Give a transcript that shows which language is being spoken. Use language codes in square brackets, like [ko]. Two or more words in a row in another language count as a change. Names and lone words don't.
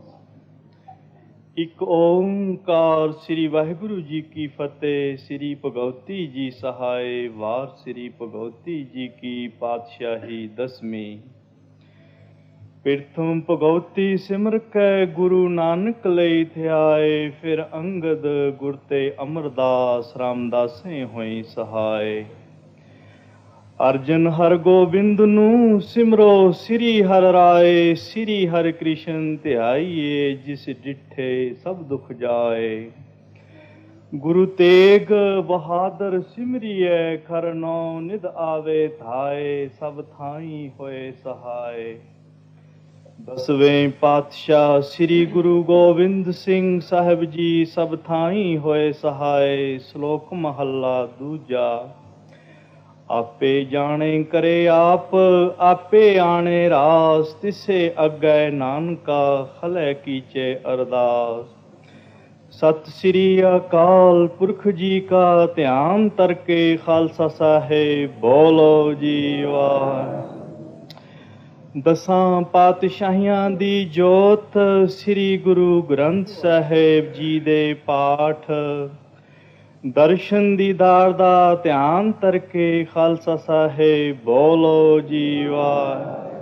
[pa] ਇੱਕ ਓਅੰਕਾਰ ਸ੍ਰੀ ਵਾਹਿਗੁਰੂ ਜੀ ਕੀ ਫ਼ਤਹਿ। ਸ੍ਰੀ ਭਗਉਤੀ ਜੀ ਸਹਾਇ। ਵਾਰ ਸ੍ਰੀ ਭਗਉਤੀ ਜੀ ਕੀ ਪਾਤਸ਼ਾਹੀ ਦਸਵੀਂ। ਪ੍ਰਿਥਮ ਭਗਉਤੀ ਸਿਮਰਿ ਕੈ ਗੁਰੂ ਨਾਨਕ ਲਈ ਧਿਆਇ। ਫਿਰ ਅੰਗਦ ਗੁਰ ਤੇ ਅਮਰਦਾਸੁ ਰਾਮਦਾਸੈ ਹੋਈਂ ਸਹਾਇ। ਅਰਜਨ ਹਰਿਗੋਬਿੰਦ ਨੋ ਸਿਮਰੌ ਸ੍ਰੀ ਹਰਿ ਰਾਇ। ਸ੍ਰੀ ਹਰਿ ਕ੍ਰਿਸ਼ਨ ਧਿਆਈਐ ਜਿਸ ਡਿਠੈ ਸਭਿ ਦੁਖਿ ਜਾਇ। ਗੁਰੂ ਤੇਗ ਬਹਾਦਰ ਸਿਮਰੀਐ ਘਰਿ ਨਉ ਨਿਧਿ ਆਵੈ ਧਾਇ ਸਭ ਥਾਈਂ ਹੋਇ ਸਹਾਇ। ਦਸਵੇਂ ਪਾਤਸ਼ਾਹ ਸ੍ਰੀ ਗੁਰੂ ਗੋਬਿੰਦ ਸਿੰਘ ਸਾਹਿਬ ਜੀ ਸਭ ਥਾਈਂ ਹੋਇ ਸਹਾਇ। ਸਲੋਕ ਮਹਲਾ ਦੂਜਾ। ਆਪੇ ਜਾਣੈ ਕਰੇ ਆਪਿ ਆਪੇ ਆਣੈ ਰਾਸਿ ਤਿਸੈ ਅਗੈ ਨਾਨਕਾ ਖਲਿਇ ਕੀਚੈ ਅਰਦਾਸਿ। ਸਤਿ ਸ੍ਰੀ ਅਕਾਲ ਪੁਰਖ ਜੀ ਕਾ ਧਿਆਨ ਤਰਕੇ ਖਾਲਸਾ ਸਾਹਿਬ ਬੋਲੋ ਜੀ ਵਾਹਿਗੁਰੂ। ਦਸਾਂ ਪਾਤਸ਼ਾਹੀਆਂ ਦੀ ਜੋਤ ਸ੍ਰੀ ਗੁਰੂ ਗ੍ਰੰਥ ਸਾਹਿਬ ਜੀ ਦੇ ਪਾਠ ਦਰਸ਼ਨ ਦੀਦਾਰ ਦਾ ਧਿਆਨ ਤਰਕੇ ਖਾਲਸਾ ਸਾਹਿਬ ਬੋਲੋ ਜੀ ਵਾਹਿਗੁਰੂ।